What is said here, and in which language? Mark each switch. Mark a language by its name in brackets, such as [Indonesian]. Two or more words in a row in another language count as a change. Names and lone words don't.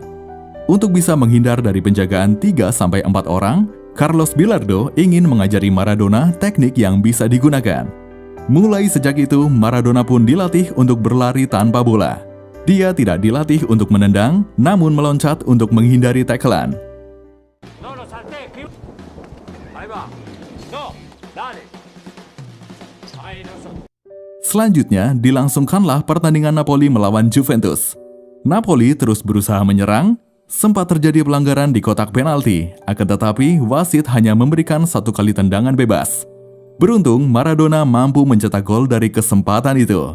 [Indonesian] Untuk bisa menghindar dari penjagaan 3-4 orang, Carlos Bilardo ingin mengajari Maradona teknik yang bisa digunakan. Mulai sejak itu, Maradona pun dilatih untuk berlari tanpa bola. Dia tidak dilatih untuk menendang, namun meloncat untuk menghindari tackle-an. [Spanish] No, lo salté. Ahí va. No, dale. Ahí no. [Indonesian] Selanjutnya, dilangsungkanlah pertandingan Napoli melawan Juventus. Napoli terus berusaha menyerang, sempat terjadi pelanggaran di kotak penalti, akan tetapi wasit hanya memberikan 1 kali tendangan bebas. Beruntung, Maradona mampu mencetak gol dari kesempatan itu.